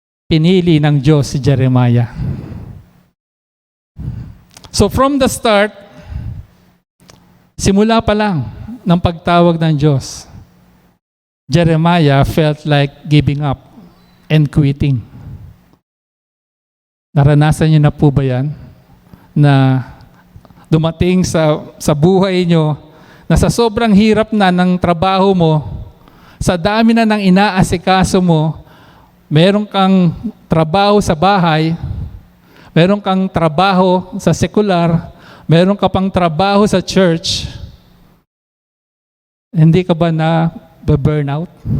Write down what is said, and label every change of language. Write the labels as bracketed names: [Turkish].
[Filipino] Pinili ng Diyos si Jeremiah. [English] So from the start, [Filipino] simula pa lang ng pagtawag ng Diyos, [English] Jeremiah felt like giving up and quitting. [Filipino] Naranasan niyo na po ba yan? Na dumating sa buhay nyo na sa sobrang hirap na ng trabaho mo, sa dami na ng inaasikaso mo, meron kang trabaho sa bahay, meron kang trabaho sa sekular, meron ka pang trabaho sa church, hindi ka ba na burnout?